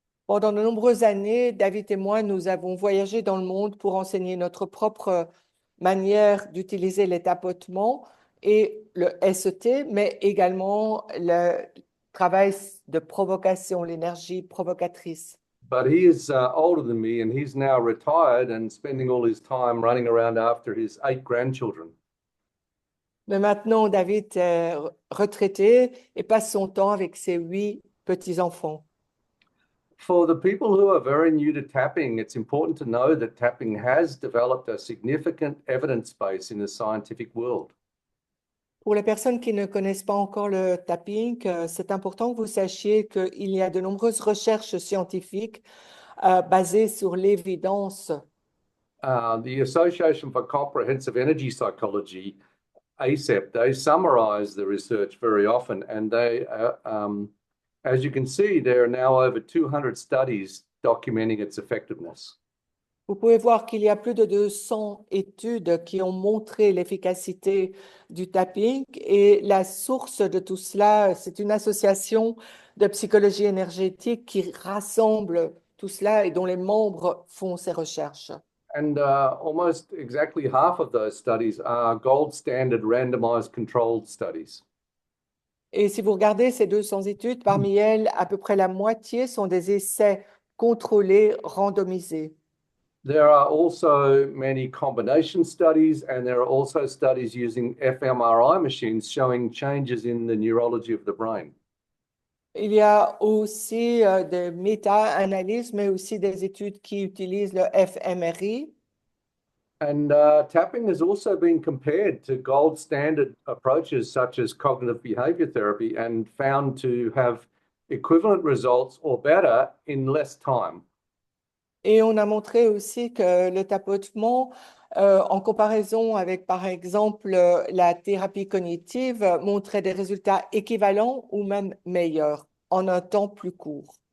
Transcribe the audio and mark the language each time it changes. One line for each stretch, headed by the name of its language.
French: Pendant de nombreuses années, David et moi, nous avons voyagé dans le monde pour enseigner notre propre manière d'utiliser les tapotements et le SET, mais également le travail de provocation, l'énergie provocatrice.
English: But he is older than me, and he's now retired and spending all his time running around after his 8 grandchildren.
French: Mais maintenant, David est retraité et passe son temps avec ses 8 petits-enfants.
English: For the people who are very new to tapping, it's important to know that tapping has developed a significant evidence base in the scientific world.
French: Pour les personnes qui ne connaissent pas encore le tapping, c'est important que vous sachiez qu'il y a de nombreuses recherches scientifiques basées sur l'évidence.
English: The Association for Comprehensive Energy Psychology, ACEP, they summarize the research very often, and they, as you can see, there are now over 200 studies documenting its effectiveness.
French: Vous pouvez voir qu'il y a plus de 200 études qui ont montré l'efficacité du tapping et la source de tout cela, c'est une association de psychologie énergétique qui rassemble tout cela et dont les membres font ces recherches.
English: And almost exactly half of those studies are gold standard randomized controlled studies.
French: Et si vous regardez ces 200 études, parmi elles, à peu près la moitié sont des essais contrôlés, randomisés.
English: There are also many combination studies, and there are also studies using fMRI machines showing changes in the neurology of the brain.
French: Il y a aussi des méta-analyses, mais aussi des études qui utilisent le fMRI.
English: And tapping has also been compared to gold standard approaches such as cognitive behavior therapy and found to have equivalent results or better in less time.
French: Et on a montré aussi que le tapotement, en comparaison avec, par exemple, la thérapie cognitive, montrait des résultats équivalents ou même meilleurs en un temps plus court.